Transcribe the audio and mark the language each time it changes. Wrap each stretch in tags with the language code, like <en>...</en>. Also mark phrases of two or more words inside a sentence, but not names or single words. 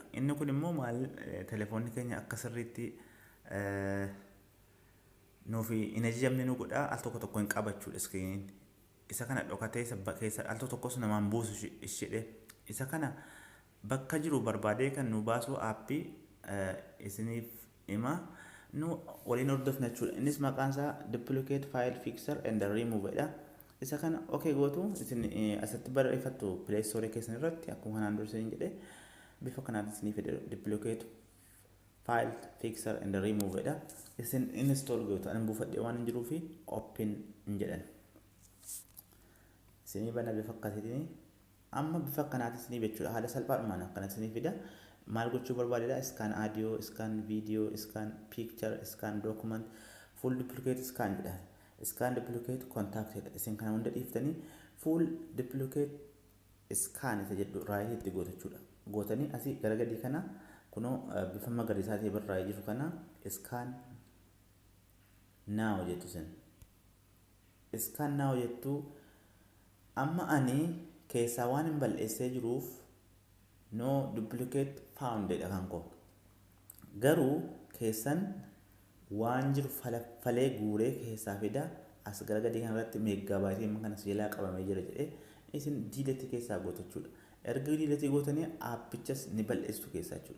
<om>Inni kun immoo maal telefoonni keenya akka sirriitti nuuf hin ajajamne nu godha. Al tokko hin qabachuudha iskiriiniin. Isa kana dhokatee keessa al tokkos namaan buusu ishedhe. Isa kana bakka jiru barbaadee kan nu baasu aappii isiniif hima nu waliin hordofna jechuudha. Innis maqaan isaa duplicate file fixer and remove dha. Isa kana okay gootu isin asatti barreeffattu Play Store keessan irratti akkuma kanaan dura isin jedhe bifa kanaan isiniif duplicate file fixer and remove dha. Isin install gootu an buufadhee waan jiruuf open jedhan. Isinii bana bifa akkasiitiin amma bifa kanaatiin isinii jechuudha. Haala salphaadhumaan akkana isinii fida. Maal gochuu barbaadedha?</om> <en>Scan audio, scan video, scan picture, scan document, full duplicate scan jedha. Scan duplicate contact</en> <om>jedha. Isin kana hunda dhiiftanii</om> <en>full duplicate scan</en> <om>isa jedhu raayii itti gootu jechuudha. Gootanii asii gara gadii kana kunoo bifa magariisaatii barraa'ee jiru kana</om> <en>scan now</en> <om>jettu isin.</om> <en>Scan now</en> <om>jettu amma ani keessaa waan hin bal'eessee jiruuf</om> <en>no duplicate found</en> <om>dha kan koo. Garuu keessan waan jiru falee guuree keessaa fida as gara gadii kanarratti meeggaabaaytii kanas jalaa qabamee jira jedhee isin diiletii keessaa gootu jechuudha. Erga diiletii gootanii aappichas ni bal'eessu keessaa jechuudha.</om>